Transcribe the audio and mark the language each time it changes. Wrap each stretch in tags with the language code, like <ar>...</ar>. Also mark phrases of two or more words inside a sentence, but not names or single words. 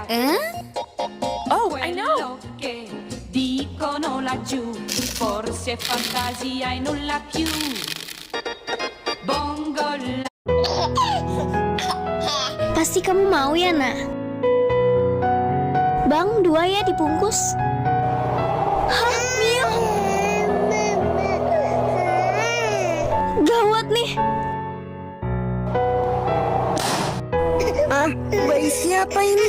<en>Oh, I know.</en> <it>Quello che dicono laggiù, forse è fantasia e nulla più.</it> <id>Bongo la. Pasti kamu mau ya, Nak? Bang, 2 ya dibungkus. Hah, Mil? Gawat nih. Bayi siapa ini?</id>